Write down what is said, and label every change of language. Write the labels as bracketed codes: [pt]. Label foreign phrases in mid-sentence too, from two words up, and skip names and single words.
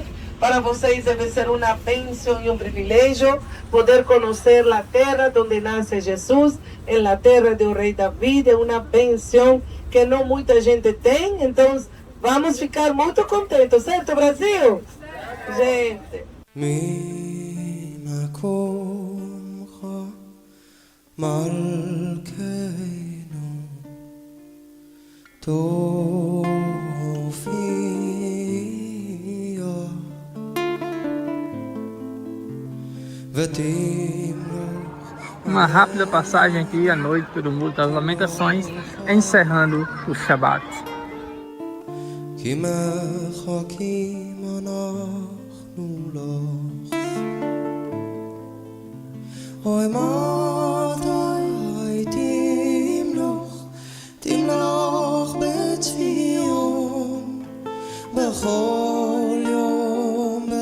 [pt] Para vocês deve ser uma bênção e um privilégio poder conhecer a terra onde nasce Jesus, em la terra do rei Davi, é uma bênção que não muita gente tem, então vamos ficar muito contentes, certo, Brasil? Gente. [he] ממקומך מלכנו תופיע ותמלוך. [pt] Uma rápida passagem aqui à noite pelo Muro das Lamentações, encerrando o Shabat. [he] כי מחכים אנחנו לך אוי מתי תמלוך בציון בכל יום